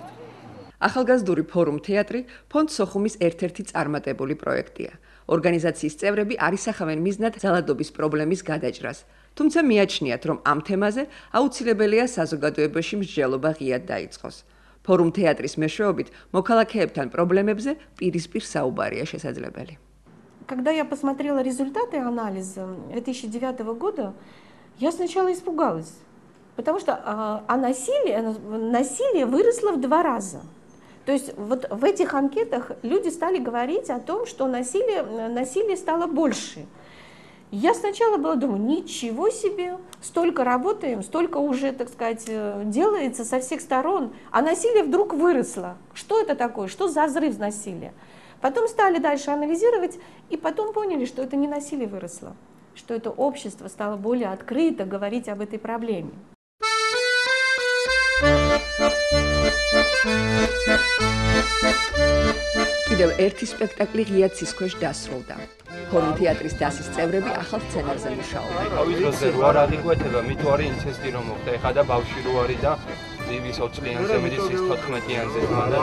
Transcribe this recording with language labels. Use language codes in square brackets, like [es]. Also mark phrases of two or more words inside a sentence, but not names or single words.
[ka] ახალგაზრდული ფორუმ თეატრი ფონდ სოხუმის ერთ-ერთი წარმატებული პროექტია. ორგანიზაციის წევრები არ ისახავენ მიზნად ძალადობის პრობლემის გადაჭრას, თუმცა მიაჩნიათ, რომ ამ თემაზე აუცილებელია საზოგადოებაში მსჯელობა ღიად დაიწყოს. ფორუმ თეატრის მეშვეობით მოქალაქეებთან პრობლემებზე პირისპირ საუბარია შესაძლებელი. [ru] Когда я посмотрела результаты анализа 2009 года, я сначала испугалась, потому что насилие выросло в 2 раза. То есть вот в этих анкетах люди стали говорить о том, что насилие стало больше. Я сначала была думаю, ничего себе, столько работаем, столько уже, так сказать, делается со всех сторон, а насилие вдруг выросло. Что это такое? Что за взрыв насилия? Потом стали дальше анализировать и потом поняли, что это не насилие выросло, что это общество стало более открыто говорить об этой проблеме. [ka] კიდევ ერთი სპექტაკლი ღია ცის ქვეშ დასრულდა. ფორუმ თეატრის დასის წევრები ახალ სცენარზე მუშაობენ. თავის დროზე რო არ აღიკვეთება, მით უარი ინცესტი რომ მოხდა, ეხლა და ბავშვი რო არის და ის 20 წლიანზე მიდის ის 14-იანზე და